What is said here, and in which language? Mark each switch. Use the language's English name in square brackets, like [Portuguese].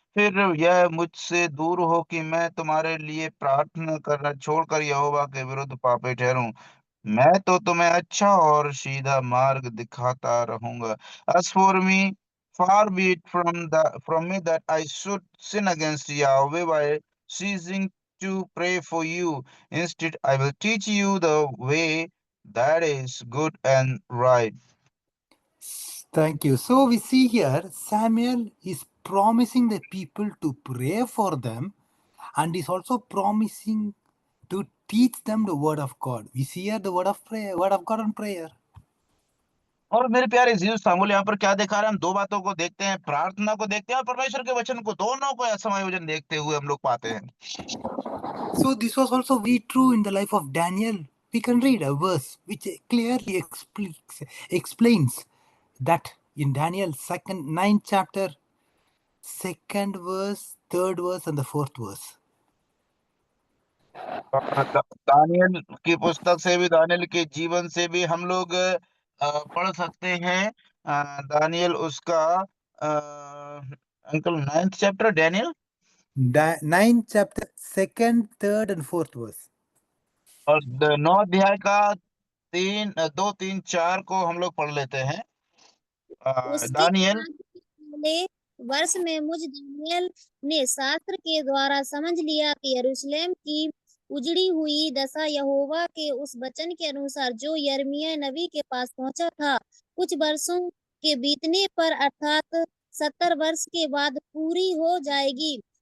[Hindi] फिर यह मुझसे दूर हो कि मैं तुम्हारे लिए प्रार्थना करना छोड़कर यहोवा के विरुद्ध पापी ठहरूं। मैं तो तुम्हें अच्छा और सीधा मार्ग दिखाता रहूंगा। [English] As for me, far be it from me that I should sin against Yahweh by ceasing to pray for you. Instead, I will teach you the way that is good and right. Thank you. So we see here Samuel is promising the people to pray for them and is also promising to teach them the word of God. We see here the word of prayer, word of God and prayer. [Hindi] और मेरे प्यारे जीव Samuel यहाँ पर क्या देखा रहे हैं, हम दो बातों को देखते हैं, प्रार्थना को देखते हैं और परमेश्वर के वचन को, दोनों को समायोजन देखते हुए हम लोग पाते हैं। [English] So this was also very true in the life of Daniel. We can read a verse which clearly explains that in Daniel second 9th chapter, second verse, third verse, and the fourth verse. [Hindi] Daniel की पुस्तक से भी, Daniel के जीवन से भी हम लोग पढ़ सकते हैं। दानियल उसका uncle 9th chapter Daniel, [English] 9th chapter, second, third, and fourth verse. [Hindi] और 9 अध्याय का 2 3 4 को हम लोग पढ़ लेते हैं। उसके दानियल पहले वर्ष में मुझ दानियल ने शास्त्र के द्वारा समझ लिया कि यरूशलेम की उजड़ी हुई दशा यहोवा के उस वचन के अनुसार जो यिर्मयाह नबी के पास पहुंचा था, कुछ वर्षों के बीतने पर अर्थात 70 वर्ष के बाद पूरी हो जाएगी।